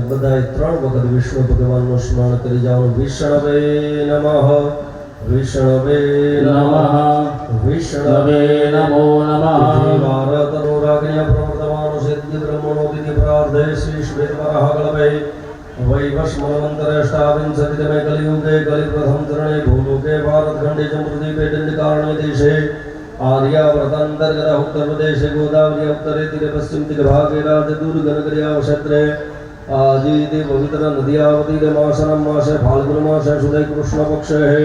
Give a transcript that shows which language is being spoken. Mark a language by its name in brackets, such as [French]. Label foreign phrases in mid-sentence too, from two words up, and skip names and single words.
[Gujarati] બધાએ 3 વખત વિષ્ણુ ભગવાનનું સ્મરણ કરી જવાનું. [Sanskrit] વિષ્ણવે નમઃ, વિષ્ણવે નમઃ, વિષ્ણવે નમો નમઃ. ભારતનુરાગ્ન્ય પ્રવર્તમાનો સિદ્ધિ બ્રહ્મણો દિતિ પ્રાર્થે શ્રી શ્વેતવરાહ કલ્પે वैवस्मन्वन्तरेष्टाविंशतितमे कलियुगे कलिप्रथम चरणे भूलोके भारतखण्डे च मृद्वीपे दण्डकारण्ये देशे आर्यावर्तान्तर्गत उत्तरप्रदेशे गोदावरी उत्तरे तीरे पश्चिम दिग्भागे राजदुर्गनगर्यावक्षेत्रे आजीते पवित्र नद्यावतीरे मासनं मासे फाल्गुनमासे शुद्धे कृष्णपक्षे